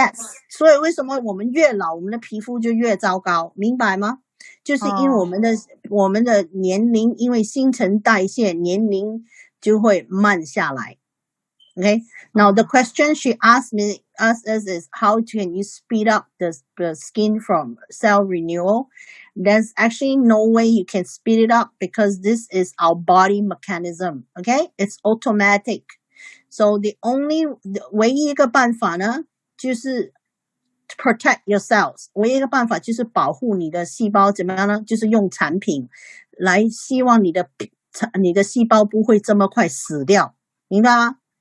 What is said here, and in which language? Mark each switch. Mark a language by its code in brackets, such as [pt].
[zh] Yes， 所以为什么我们越老，我们的皮肤就越糟糕，明白吗？就是因为我们的年龄，因为新陈代谢年龄就会慢下来。 [en] Okay, now the question she asked us is how can you speed up the skin from cell renewal? There's actually no way you can speed it up because this is our body mechanism. Okay, it's automatic. [zh] So 唯一一个办法呢，就是 protect your cells. 唯一一个办法就是保护你的细胞，怎么样呢？就是用产品来希望你的细胞不会这么快死掉，明白吗？